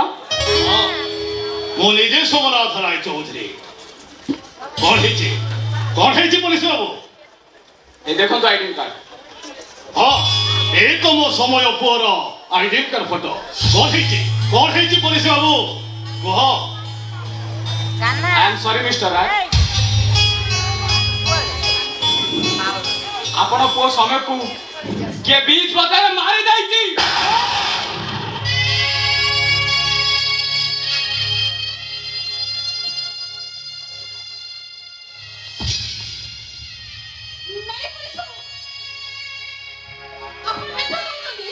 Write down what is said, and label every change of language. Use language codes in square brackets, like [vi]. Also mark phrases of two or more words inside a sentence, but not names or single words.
[or] ମୁଁ ନିଜେ ସୋମନାଥ ରାୟ ଚୌଧୁରୀ। କଣ ହେଇଛି ପୋଲିସ ବାବୁ? [bn] এই দেখুন তো [en] identity card. [or] ହଁ, ଏ ତ ମୋ ସମୟ ପୁଅର [en] identity card [or] ଫଟୋ। କଣ ହେଇଛି ପୋଲିସ ବାବୁ କୁହ। [en] I am sorry Mister Roy, [or] ଆପଣ ପୁଅ ସମୟକୁ କିଏ ବିଚ୍ ବଜାରରେ ମାରି ଯାଇଛି। ନାଇଁ ପୁଲିସ ବାବୁ, ଆପଣ ମିଛ କହୁଛନ୍ତି।